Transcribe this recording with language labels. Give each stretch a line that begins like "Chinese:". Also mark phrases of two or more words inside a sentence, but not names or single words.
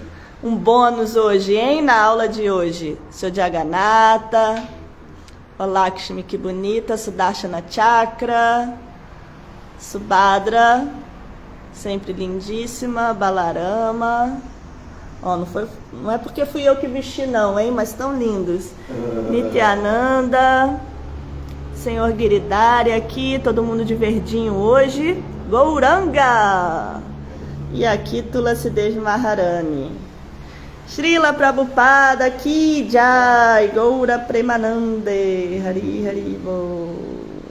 Portuguese: Um bônus hoje, hein, na aula de hoje. Seu Jagannatha, o Lakshmi, que bonita, Sudarshana Chakra, Subhadra, sempre lindíssima, Balarama. Ó, não é porque fui eu que vesti não, hein? Mas tão lindos. Nityananda, Senhor Giridhari aqui, todo mundo de verdinho hoje. Gauranga! E aqui Tulasidev Maharani.
Bangla: শ্রীল প্রভুপাদ কি জয়, গৌর প্রেমানন্দে, হরি হরি বো.